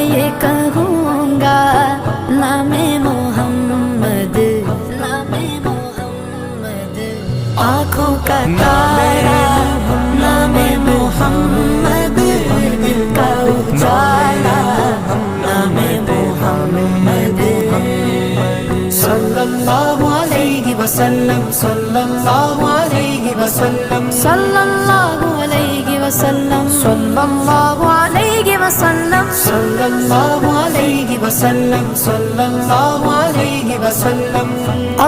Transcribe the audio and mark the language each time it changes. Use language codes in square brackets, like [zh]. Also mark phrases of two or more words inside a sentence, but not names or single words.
[hi] कहूँगा नामे मोहम्मद, नामे मोहम्मद। आँखों का तारा नामे मोहम्मद, दिल का उजाला नामे मोहम्मद। [ar] صلى الله عليه وسلم، صلى الله عليه وسلم، صلى الله عليه وسلم، صلى الله عليه وسلم، صلى الله عليه وسلم، صلى الله عليه وسلم.